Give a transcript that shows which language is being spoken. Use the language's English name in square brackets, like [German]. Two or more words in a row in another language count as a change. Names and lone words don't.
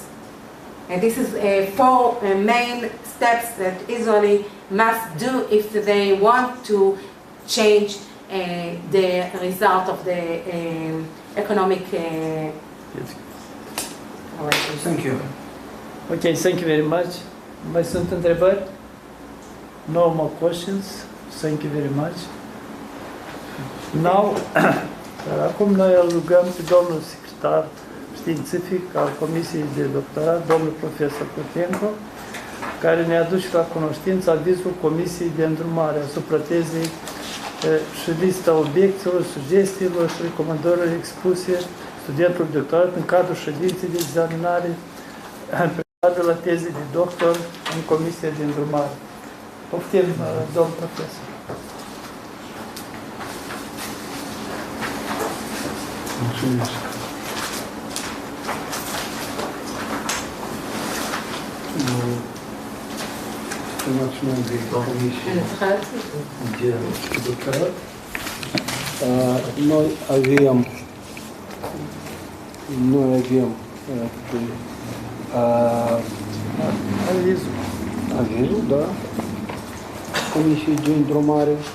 [English] And this is 4 main steps that Israeli must do if they want to change the result of the economic. Thank you. Okay, thank you very much. [Romanian] Mai sunt întrebări? [English] No more questions. Thank you very much. Now, [Romanian] acum noi îl rugăm pe domnul secretar științific al Comisiei de Doctorat, domnul profesor CROTENCO, care ne aduce la cunoștință avizul Comisiei de îndrumare asupra tezei și lista obiecțiilor, sugestiilor și recomandărilor expuse studentului doctorat în cadrul ședinței de examinare pe cadrul tezei de doctor în Comisia de îndrumare. Poftim, domn profesor. Mulțumesc. [Russian] Национальной комиссии [Romanian] de doctorat. Noi avem avizul, da, Comisiei de îndrumare